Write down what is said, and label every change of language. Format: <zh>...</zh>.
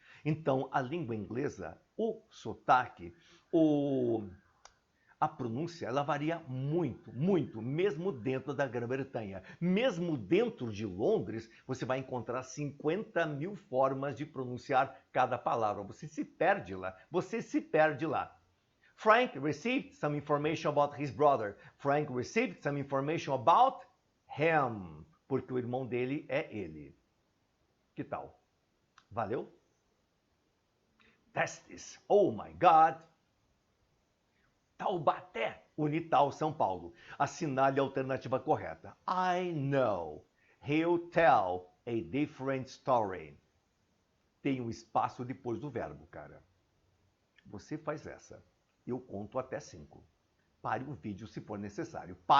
<pt>Então, a língua inglesa, o sotaque, a pronúncia, ela varia muito, mesmo dentro da Grã-Bretanha. Mesmo dentro de Londres, você vai encontrar 50 mil formas de pronunciar cada palavra. Você se perde lá.</pt> <en>Frank received some information about his brother. Frank received some information about him.</en> <pt>Porque o irmão dele é ele. Que tal? Valeu? Testes.</pt> <en>Oh my God!</en> <pt>Taubaté, Unital, São Paulo. Assinale a alternativa correta.</pt> <en>I know. He'll tell a different story.</en> <pt>Tem um espaço depois do verbo, cara. Você faz essa. Eu conto até 5. Pare o vídeo se for necessário.</pt>